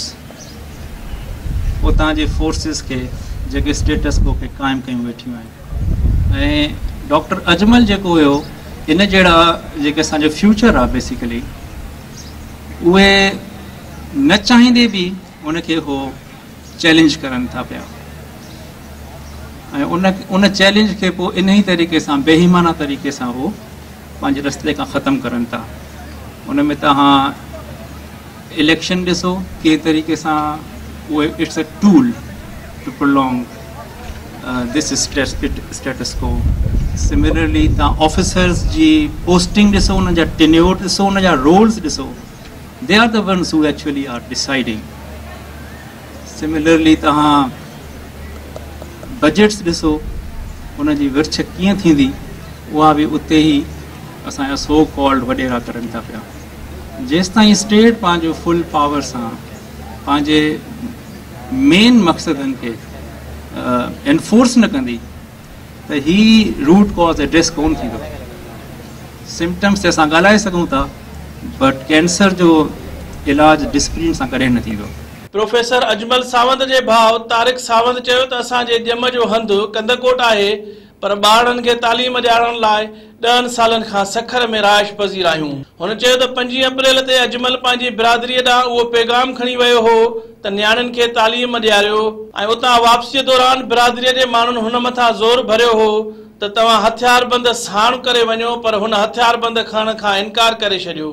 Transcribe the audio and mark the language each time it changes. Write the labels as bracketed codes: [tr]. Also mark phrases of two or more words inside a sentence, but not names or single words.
[sd] उतां जे फोर्सिस खे जेके [en] status quo [sd] खे क़ाइमु कयूं वेठियूं आहिनि ऐं डॉक्टर अजमल जेको हुयो इन जहिड़ा जेके असांजो फ्यूचर आहे बेसिकली उहे न चाहींदे बि उनखे हो चैलेंज करनि था पिया उन चैलेंज के पोइ इन ही तरीक़े सां बेईमाना तरीक़े सां वो पंहिंजे रस्ते खां ख़त्म करनि था। उन में तव्हां इलेक्शन ॾिसो के तरीक़े सां [en] it's a tool to prolong this status quo. Similarly, the officers ji posting diso, [sd] उन जा tenure diso, उन जा roles diso, [en] they are the ones who actually are deciding. Similarly, [sd] तहां budgets diso, उन जी विर्छ कीअं थींदी, उहा बि उते ई असांजा सो कॉल्ड वॾेरा करनि था पिया. जेसि ताईं स्टेट पंहिंजो [en] full power [sd] सां पंहिंजे मेन मक़सदनि खे एनफोर्स न कंदी त ही [en] root cause address [sd] कोन थींदो. सिम्टम्स ते असां ॻाल्हाए सघूं था, [en] but cancer [sd] जो इलाज डिसिप्लिन सां कॾहिं न थींदो. प्रोफेसर अजमल सावंत जे भाउ तारिक सावंत चयो त असांजे ॼम जो हंधु कंदकोट आहे, पर ॿारनि खे तालीम ॾियारण लाइ 10 सालनि खां सखर में राइश पज़ीर आहियूं. हुन चयो त 5 अप्रैल ते अजमल पंहिंजी बिरादरीअ ॾांहुं उहो पैगाम खणी वियो हो त न्याणियुनि खे तालीम ॾियारियो, ऐं उतां वापसीअ दौरान बिरादरीअ जे माण्हुनि हुन मथां ज़ोर भरियो हो त तव्हां हथियारबंद साण करे वञो, पर हुन हथियारबंद खणण खां इनकार करे छॾियो.